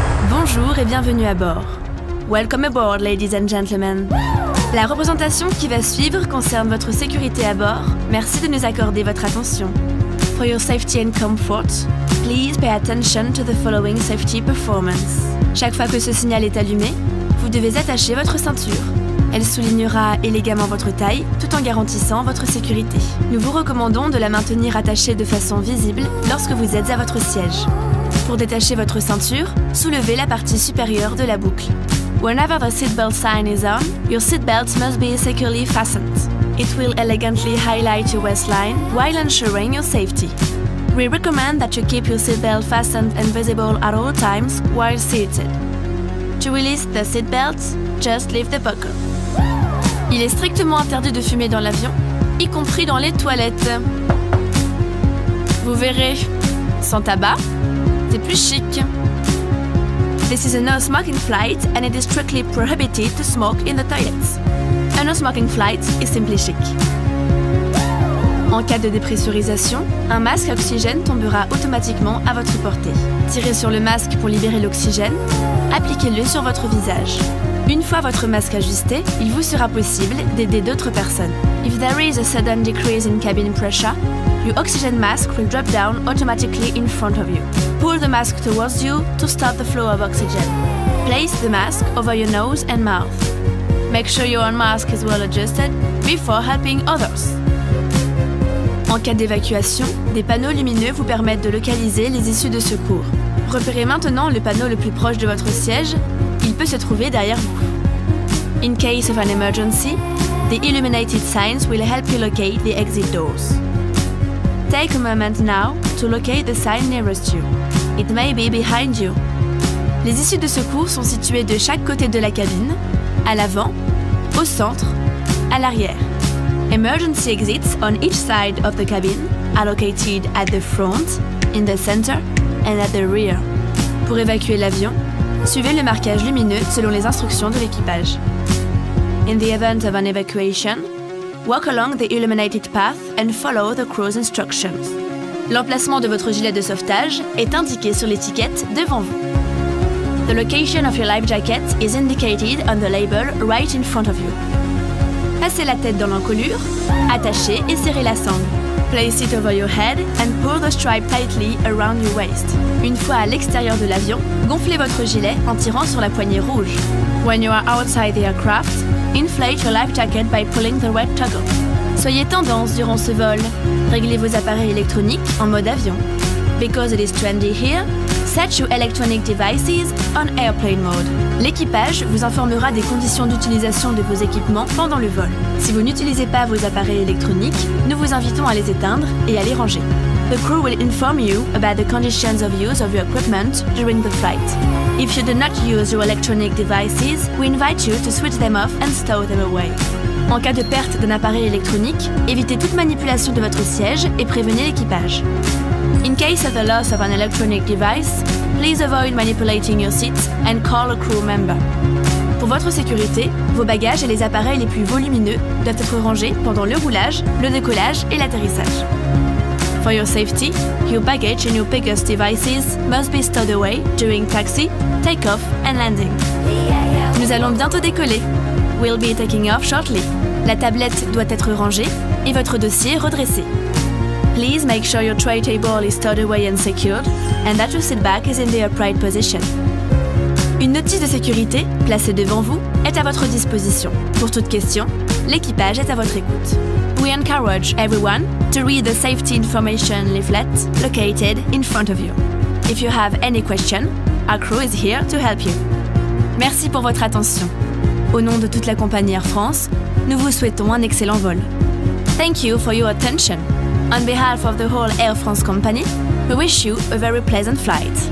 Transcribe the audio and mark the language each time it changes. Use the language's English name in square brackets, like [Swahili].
[French] Bonjour et bienvenue à bord. [English] Welcome aboard, ladies and gentlemen. [French] La représentation qui va suivre concerne votre sécurité à bord. Merci de nous accorder votre attention. [English] For your safety and comfort, please pay attention to the following safety performance. [French] Chaque fois que ce signal est allumé, vous devez attacher votre ceinture. Elle soulignera élégamment votre taille, tout en garantissant votre sécurité. Nous vous recommandons de la maintenir attachée de façon visible lorsque vous êtes à votre siège. Pour détacher votre ceinture, soulevez la partie supérieure de la boucle. [English] Whenever the seatbelt sign is on, your seatbelt must be securely fastened. It will elegantly highlight your waistline while ensuring your safety. We recommend that you keep your seatbelt fastened and visible at all times while seated. To release the seatbelt, just lift the buckle. [French] Il est strictement interdit de fumer dans l'avion, y compris dans les toilettes. Vous verrez, sans tabac, c'est plus chic. [English] This is a no-smoking flight and it is strictly prohibited to smoke in the toilets. A no-smoking flight is simply chic. [French] En cas de dépressurisation, un masque à oxygène tombera automatiquement à votre portée. Tirez sur le masque pour libérer l'oxygène, appliquez-le sur votre visage. Une fois votre masque ajusté, il vous sera possible d'aider d'autres personnes. [English] If there is a sudden decrease in cabin pressure, your oxygen mask will drop down automatically in front of you. Pull the mask towards you to stop the flow of oxygen. Place the mask over your nose and mouth. Make sure your own mask is well adjusted before helping others. [French] En cas d'évacuation, des panneaux lumineux vous permettent de localiser les issues de secours. Repérez maintenant le panneau le plus proche de votre siège. Il peut se trouver derrière vous. [English] In case of an emergency, the illuminated signs will help you locate the exit doors. Take a moment now to locate the sign nearest you. It may be behind you. [French] Les issues de secours sont situées de chaque côté de la cabine, à l'avant, au centre, à l'arrière. [English] Emergency exits on each side of the cabin are located at the front, in the center, and at the rear. [French] Pour évacuer l'avion, suivez le marquage lumineux selon les instructions de l'équipage. [English] In the event of an evacuation, walk along the illuminated path and follow the crew's instructions. [French] L'emplacement de votre gilet de sauvetage est indiqué sur l'étiquette devant vous. [English] The location of your life jacket is indicated on the label right in front of you. [French] Passez la tête dans l'encolure, attachez et serrez la sangle. [English] Place it over your head and pull the stripe tightly around your waist. [French] Une fois à l'extérieur de l'avion, gonflez votre gilet en tirant sur la poignée rouge. [English] When you are outside the aircraft, inflate your life jacket by pulling the red toggle. [French] Soyez tendance durant ce vol. Réglez vos appareils électroniques en mode avion. [English] Because it is trendy here, set your electronic devices on airplane mode. [French] L'équipage vous informera des conditions d'utilisation de vos équipements pendant le vol. Si vous n'utilisez pas vos appareils électroniques, nous vous invitons à les éteindre et à les ranger. [English] The crew will inform you about the conditions of use of your equipment during the flight. If you do not use your electronic devices, we invite you to switch them off and stow them away. [French] En cas de perte d'un appareil électronique, évitez toute manipulation de votre siège et prévenez l'équipage. [English] In case of the loss of an electronic device, please avoid manipulating your seat and call a crew member. [French] Pour votre sécurité, vos bagages et les appareils les plus volumineux doivent être rangés pendant le roulage, le décollage et l'atterrissage. [English] For your safety, your baggage and your biggest devices must be stowed away during taxi, takeoff and landing. [French] Nous allons bientôt décoller. [English] We'll be taking off shortly. [French] La tablette doit être rangée et votre dossier redressé. [English] Please make sure your tray table is stowed away and secured, and that your seat back is in the upright position. [French] Une notice de sécurité, placée devant vous, est à votre disposition. Pour toute question, l'équipage est à votre écoute. [English] We encourage everyone to read the safety information leaflet located in front of you. If you have any question, our crew is here to help you. [French] Merci pour votre attention. Au nom de toute la compagnie Air France, nous vous souhaitons un excellent vol. [English] Thank you for your attention. On behalf of the whole Air France company, we wish you a very pleasant flight.